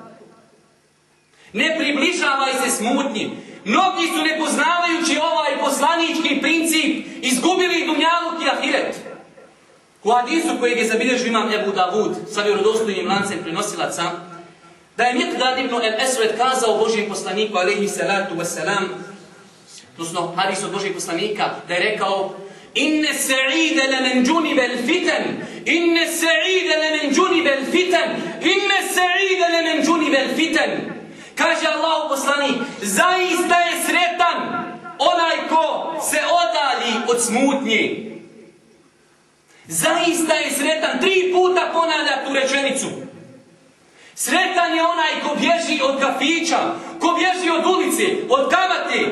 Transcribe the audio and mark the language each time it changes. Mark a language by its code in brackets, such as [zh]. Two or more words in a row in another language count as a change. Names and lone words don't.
[bs] Ne približavaj se smutnji. Mnogi su, ne poznavajući ovaj poslanički princip, izgubili dunjaluk i ahiret. U hadisu kojeg je zabilježio imam Ebu Davud sa vjerodostojnim lancem prenosilaca, da je Miqdad ibn al-Aswad kazao Božijem poslaniku [ar] عليه الصلاة والسلام, [bs] odnosno hadis od Božijeg poslanika, da je rekao: [ar] إن السعيد لمن جنب الفتن، إن السعيد لمن جنب الفتن، إن السعيد لمن جنب الفتن. [bs] Kaže Allah poslanik, zaista je sretan onaj ko se odalji od smutnje. Zaista je sretan, 3 puta ponavlja tu rečenicu. Sretan je onaj ko bježi od kafića, ko bježi od ulice, od kamate.